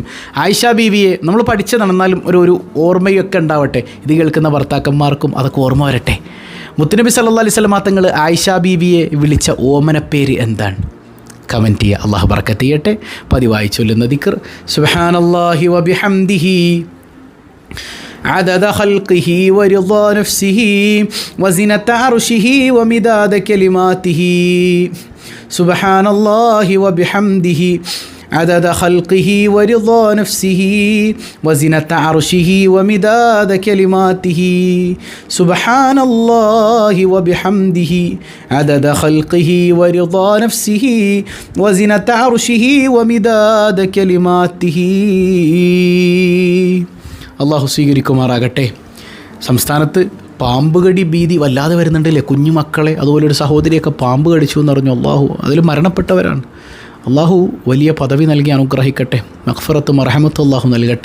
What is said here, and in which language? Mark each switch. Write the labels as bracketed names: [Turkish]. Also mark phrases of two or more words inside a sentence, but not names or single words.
[Malayalam] ആയിഷ ബീവിയെ നമ്മൾ പഠിച്ചതാണ്, എന്നാലും ഒരു ഓർമ്മയൊക്കെ ഉണ്ടാവട്ടെ. ഇത് കേൾക്കുന്ന ഭർത്താക്കന്മാർക്കും അതൊക്കെ ഓർമ്മ വരട്ടെ. മുത്തുനബി [Arabic] صلى الله عليه وسلم [Malayalam] തങ്ങൾ ആയിഷ ബീവിയെ വിളിച്ച ഓമനപ്പേര് എന്താണ്? കമൻറ്റ് ചെയ്യുക. അള്ളാഹു ബറക്കത്ത് ചെയ്യട്ടെ. പതിവായി ചൊല്ലുന്ന ദിക്ർ [Arabic] سبحان الله وبحمده عدد خلقه ورضا نفسه وزنة عرشه ومداد كلماته سبحان الله وبحمده عدد خلقه ورضا نفسه وزنة عرشه ومداد كلماته سبحان الله وبحمده عدد خلقه ورضا نفسه وزنة عرشه ومداد كلماته. [Malayalam] അള്ളാഹു സ്വീകരിക്കുമാറാകട്ടെ. സംസ്ഥാനത്ത് പാമ്പ് കടി ഭീതി വല്ലാതെ വരുന്നുണ്ടല്ലേ? കുഞ്ഞു മക്കളെ അതുപോലെ ഒരു സഹോദരിയൊക്കെ പാമ്പ് കടിച്ചു എന്ന് പറഞ്ഞു. അള്ളാഹു അതിൽ മരണപ്പെട്ടവരാണ്. അള്ളാഹു വലിയ പദവി നൽകി അനുഗ്രഹിക്കട്ടെ. മഗ്ഫിറത്തും റഹ്മത്തും അള്ളാഹു നൽകട്ടെ.